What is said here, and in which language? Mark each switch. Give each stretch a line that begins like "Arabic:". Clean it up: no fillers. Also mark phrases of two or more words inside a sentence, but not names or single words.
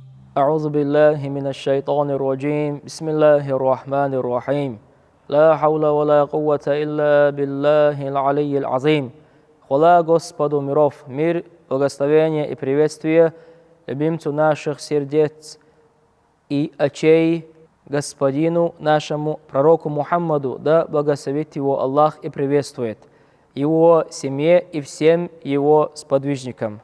Arabic: أعوذ بالله من الشيطان الرجيم بسم الله الرحمن الرحيم لا حول ولا قوة إلا بالله العلي العظيم.
Russian: Хвала Господу миров, мир, благословение и приветствие любимцу наших сердец и очей, Господину нашему пророку Мухаммаду, да благословит его Аллах и приветствует, его семье и всем его сподвижникам.